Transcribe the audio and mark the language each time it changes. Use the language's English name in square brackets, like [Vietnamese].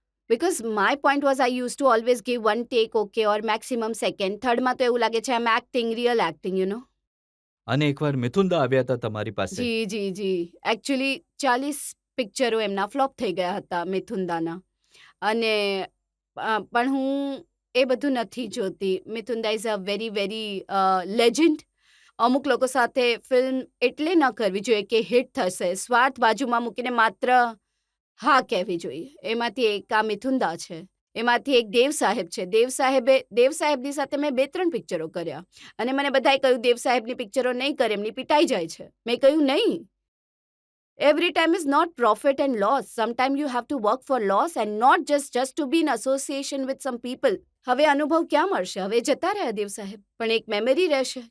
[English] Because my point was I used to always give 1 take okay or maximum second. [Gujarati] થર્ડમાં તો એવું લાગે છે [English] I'm acting, real acting, you know. [Gujarati] અને એકવાર મિથુંદા આવ્યા હતા તમારી પાસે. જી જી જી. એકચ્યુઅલી 40 પિક્ચરો એમના ફ્લોપ થઈ ગયા હતા મિથુંદાના. અને પણ હું એ બધું નથી જોતી. મિથુન દા [English] Is a very very legend. [Gujarati] અમુક લોકો સાથે ફિલ્મ એટલે ન કરવી જોઈએ કે હિટ થશે. સ્વાર્થ બાજુમાં મૂકીને માત્ર હા કહેવી જોઈએ. એમાંથી એક આ મિથુન દા છે, એમાંથી એક દેવ સાહેબ છે. દેવ સાહેબની સાથે મેં 2-3 પિક્ચરો કર્યા અને મને બધાએ કહ્યું દેવ સાહેબની પિક્ચરો નહીં કરે, એમની પિટાઈ જાય છે. મેં કહ્યું નહીં, [English] every time is not profit and loss. Sometimes you have to work for loss and not just to be in association with some people. [Gujarati] હવે અનુભવ ક્યાં મળશે? હવે જતા રહ્યા દેવ સાહેબ, પણ એક મેમરી રહેશે.